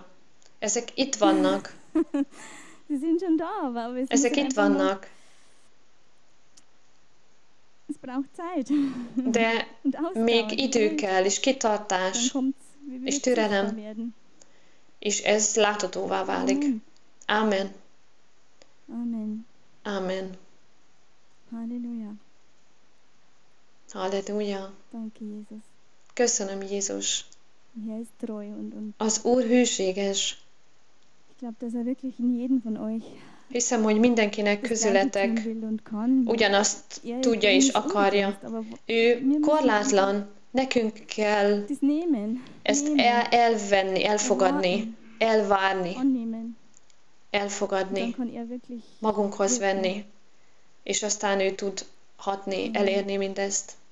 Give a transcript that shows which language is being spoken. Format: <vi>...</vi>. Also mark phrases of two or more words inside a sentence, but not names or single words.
<hu>Ezek itt vannak. Ezek itt vannak. De még idő kell, és kitartás, és türelem, és ez láthatóvá válik. Amen. Amen. Amen. Halleluja. Halleluja.</hu> <de>Danke, Jesus.</de> <hu>Köszönöm, Jézus.</hu> <de>Er ist treu und</de> <hu>Az Úr hűséges.</hu> <de>ich glaube, dass er wirklich in jedem von euch</de> <hu>Hiszem, hogy mindenkinek közületek ugyanazt tudja és akarja. Ő korlátlan, nekünk kell ezt elvenni, elfogadni, elvárni, elfogadni, magunkhoz venni, és aztán ő tud hatni, elérni mindezt.</hu>